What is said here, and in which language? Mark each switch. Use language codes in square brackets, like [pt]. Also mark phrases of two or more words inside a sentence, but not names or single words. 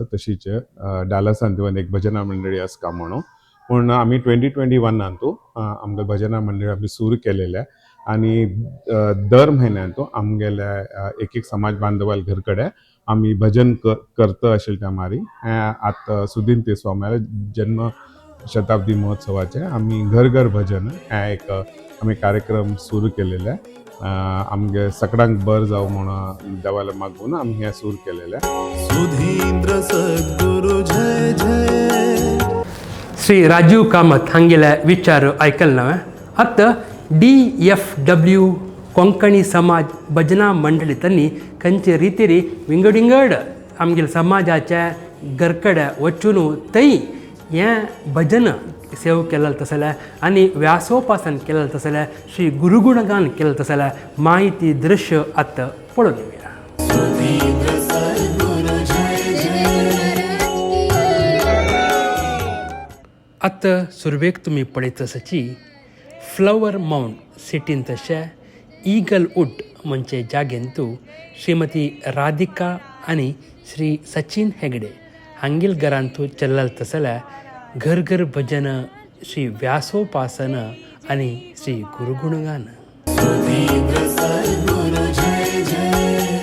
[kok] तशीच डालसांत एक भजना मंडळी आसा का म्हणून पूण आमी 2021 आमगे भजना मंडळी आमी सुरू केलेले आनी दर म्हयन्यांत आमगेल्या एक समाज बांदवाल घर कडेन आमी भजन करता आशिल्ले त्या मारी आतां सुधींद्र स्वाम्याला जन्म शताब्दी महोत्सवाचे आमी घर भजन हे एक आमी कार्यक्रम सुरू केलेले. आमगे सगळ्यांक बर जावं म्हणून देवाला मागून आमी हे सुरू केलेले. सुधींद्र सद्गुरु जय जय. श्री राजीव कामत हांगेल्या विचार आयकल नव्हे. आतां DFW कोंकणी समाज भजना मंडळी त्यांनी खंयची रितीरी विंगड आमगेल समाजाच्या घरकडे वचून थंय हें भजन सेव केलें तसल्या आनी व्यासोपासन केलें तसल्या श्री गुरुगुणगान केलें तसल्या माहिती दृश्य आतां पळोवन घेवया. सुधींद्र सद्गुरु जय जय. आतां सुरवेक तुमी पळयत आसाची फ्लावर माउंट सिटीन तशें ईगल वूड म्हणजे जागेंतू श्रीमती राधिका आनी श्री सचिन हेगडे हांगेल घरांतू चल्लाल तसल्या घर भजन, श्री व्यासोपासन आनी श्री गुरुगुणगान. सुधींद्र सद्गुरु जय जय.